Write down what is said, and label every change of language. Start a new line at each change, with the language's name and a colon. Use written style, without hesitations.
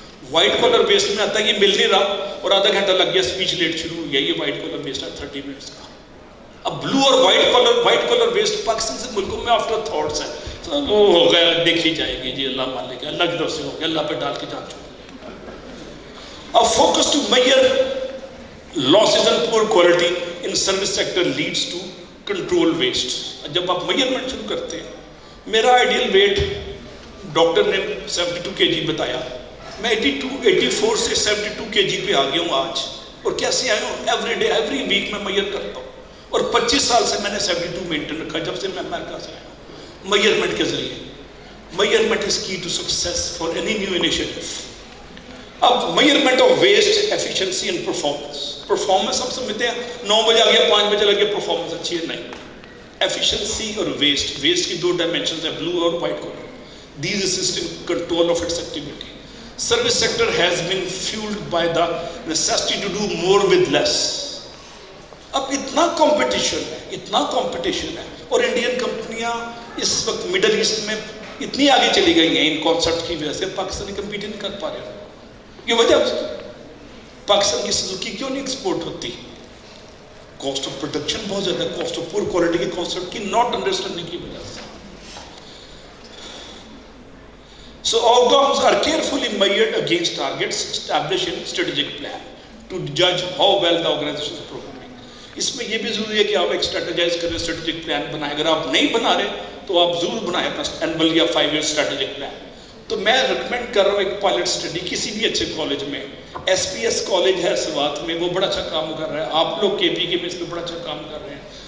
Urdu: White collar waste میں آتا ہے یہ مل نہیں رہا اور آدھا گھنٹہ لگ گیا, اسپیچ لیٹ شروع ہو گیا. یہ وائٹ کالر ویسٹ ہے 30 منٹس کا. اب بلو اور وائٹ کالر ویسٹ پاکستان سے ملکوں میں آفٹر تھاٹس ہے. وہ ہو گیا, دیکھی جائے گی جی, اللہ مان لے گا, اللہ کی طرف سے ہو گیا, اللہ پہ ڈال کے جان چکا.
English: اب focus to measure losses and poor quality in service sector leads to control waste.
Urdu: جب آپ میئرمنٹ شروع کرتے ہیں, میرا آئیڈیل ویٹ ڈاکٹر نے 72 kg بتایا, میں 84 سے 72 kg پہ آ گیا ہوں آج. اور کیسے آیا ہوں, ایوری ڈے ایوری ویک میں میئر کرتا ہوں. اور 25 سال سے میں نے 72 مینٹین رکھا جب سے میں امریکہ سے آیا ہوں. میئرمنٹ کے ذریعے,
English: Measurement is key to success for any new initiative.
Urdu: اب measurement of waste, efficiency and performance. Performance ہم سمجھتے ہیں 9 بجے آ گیا 5 بجے لگے پرفارمنس اچھی ہے, نہیں. ایفیشنسی اور ویسٹ کی 2 ڈائمینشنز ہیں, بلو اور white collar.
English: These assist in control of its activity. Service sector has been fueled by the necessity to do more with less.
Urdu: اب اتنا کمپٹیشن ہے اور انڈین کمپنیاں اس وقت مڈل ایسٹ میں اتنی آگے چلی گئی ہیں ان کانسیپٹ کی وجہ سے, پاکستانی کمپیٹ نہیں کر پا رہے. یہ وجہ پاکستان کی سزوکی کیوں نہیں ایکسپورٹ ہوتی؟ کاسٹ آف پروڈکشن بہت زیادہ ہے, کاسٹ آف پور کوالٹی کے کانسیپٹ کی ناٹ انڈرسٹینڈنگ کی وجہ سے.
English: So outcomes are carefully measured against targets established in strategic plan to judge how well the organization is performing.
Urdu: اس میں یہ بھی ضروری ہے کہ آپ ایک اسٹریٹجائز کریں, اسٹریٹجک پلان بنائیں. اگر آپ نہیں بنا رہے تو آپ ضرور بنائیں اپنا اینول یا 5 ایئر اسٹریٹجک پلان. تو میں ریکمینڈ کر رہا ہوں ایک پائلٹ اسٹڈی کسی بھی اچھے کالج میں. SPS کالج ہے سوات میں, وہ بڑا اچھا کام کر رہا ہے. آپ لوگ KP کے میں اس میں بڑا اچھا کام کر رہے ہیں.